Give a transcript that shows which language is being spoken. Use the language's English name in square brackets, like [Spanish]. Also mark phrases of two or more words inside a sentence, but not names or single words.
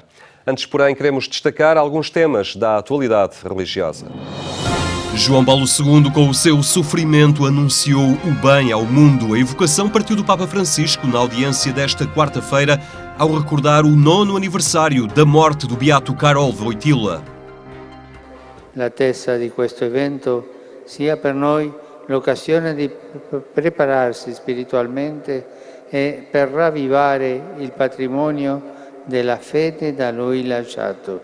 [Portuguese] Antes, porém, queremos destacar alguns temas da atualidade religiosa. João Paulo II, com o seu sofrimento, anunciou o bem ao mundo. A evocação partiu do Papa Francisco na audiência desta quarta-feira, ao recordar o 9º aniversário da morte do beato Karol Wojtyła. [Italian] L'attesa di questo evento sia per noi l'occasione di prepararsi spiritualmente e per ravvivare il patrimonio della fede da lui lasciato.